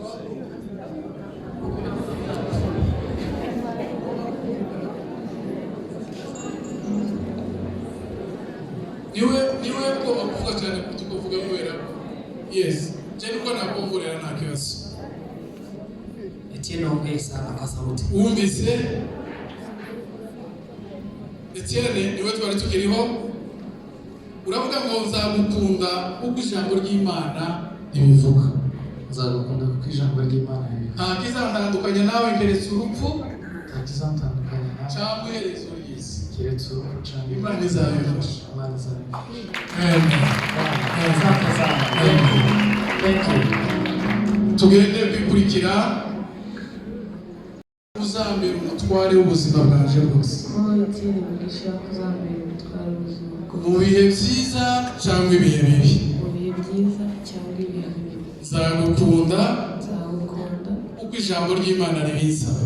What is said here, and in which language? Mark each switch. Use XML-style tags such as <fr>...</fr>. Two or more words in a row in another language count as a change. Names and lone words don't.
<rw>niwe ko bakuvuga cyane kutukuvuga kubera yes cyane ko nakongorera nta kibazo.</rw> <sw>Etienne ongea sana kwa sauti.</sw> <rw>Wumvise Etienne niwe twari tukiriho, uravuga ngo nzagukunda uko ijambo ry'Imana ribivuga. Nzagukunda kuko ijambo ry'Imana ribivuga. Nta kizatandukanya nawe keretse urupfu, nta kizatandukanya nawe cyangwa iherezo ry'isi, keretse urupfu cyangwa Imana izabifasha. Imana izabifasha.</rw> <en>Thank you.</en> <rw>Tugende kwikurikira uzambera umutware w'ubuzima bwanje bwose. Mu bihe byiza cyangwa ibihe bibi. Nzagukunda uko ijambo ry'Imana ribisaba.</rw>